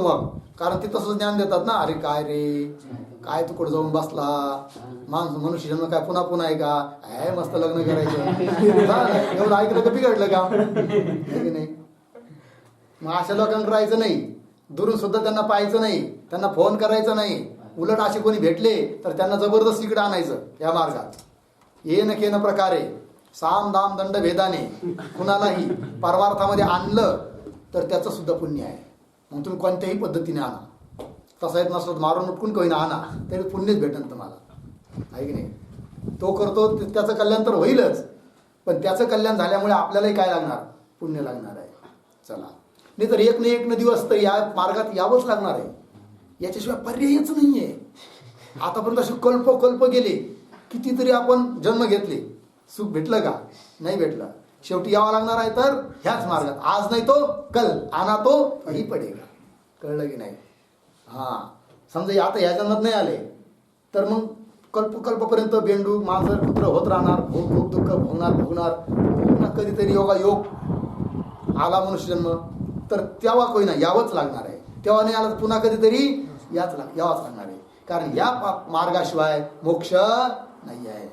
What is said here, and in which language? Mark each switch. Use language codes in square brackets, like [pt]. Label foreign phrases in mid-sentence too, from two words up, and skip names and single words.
[mr] मग कारण ते तसंच ज्ञान देतात ना, अरे काय रे, काय तू कुठं जाऊन बसला, मनुष्य जन्म काय पुन्हा पुन्हा आहे का? मस्त लग्न करायचं, एवढं ऐकलं का बिघडलं का? की नाही? मग अशा लोकांकडे राहायचं नाही, दुरून सुद्धा त्यांना पाहायचं नाही, त्यांना फोन करायचा नाही. उलट असे कोणी भेटले तर त्यांना जबरदस्ती इकडे आणायचं या मार्गात. [sa] येन केन प्रकारे [mr] साम दाम दंड भेदाने कुणालाही परमार्थामध्ये आणलं तर त्याचं सुद्धा पुण्य आहे. मग तुम्ही कोणत्याही पद्धतीने आणा, तसा येत नसलं मारून उठकून काही ना आणा, तरी पुण्यच भेटेल तुम्हाला, आहे की नाही? तो करतो त्याचं कल्याण तर होईलच, पण त्याचं कल्याण झाल्यामुळे आपल्यालाही काय लागणार? पुण्य लागणार आहे. चला, नाही तर एक न दिवस तर या मार्गात यावंच लागणार आहे, याच्याशिवाय पर्यायच नाही आहे. आतापर्यंत असे कल्प गेले, कितीतरी आपण जन्म घेतले, सुख भेटलं का? नाही भेटलं. शेवटी यावं लागणार आहे तर ह्याच मार्गात. [hi] आज नाही तो कल, आना तो कधी पडेगा. [mr] कळलं की नाही? समजा आता ह्या जन्मात नाही आले तर मग कल्पपर्यंत बेंडूक मांजर कुत्र होत राहणार, भोग दुःख भोगणार. पुन्हा कधीतरी योग आला मनुष्यजन्म तर तेव्हा कोणी ना यावंच लागणार आहे, तेव्हा नाही आला तर पुन्हा कधीतरी यावाच लागणार आहे, कारण या मार्गाशिवाय मोक्ष नाही आहे.